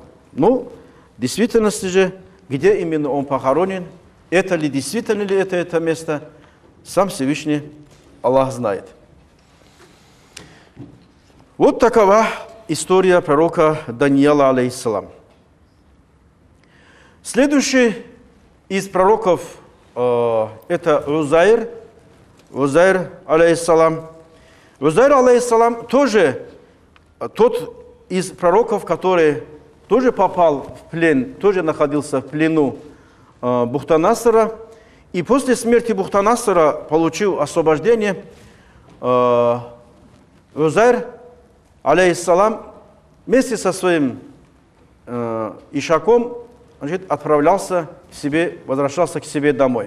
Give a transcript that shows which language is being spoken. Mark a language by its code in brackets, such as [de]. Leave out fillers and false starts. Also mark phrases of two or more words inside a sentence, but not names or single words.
[ru] Ну, в действительности же, где именно он похоронен, это ли действительно ли это место, сам Всевышний Аллах знает. Вот такова история пророка Даниила, алейхиссалам. Следующий из пророков это Узайр, алейхиссалам. Узайр, алейхиссалам, тоже тот из пророков, который тоже попал в плен, тоже находился в плену Бухтанасара. И после смерти Бухтанасара получил освобождение. Узайр, алейхиссалам, вместе со своим ишаком, значит, отправлялся к себе, возвращался к себе домой.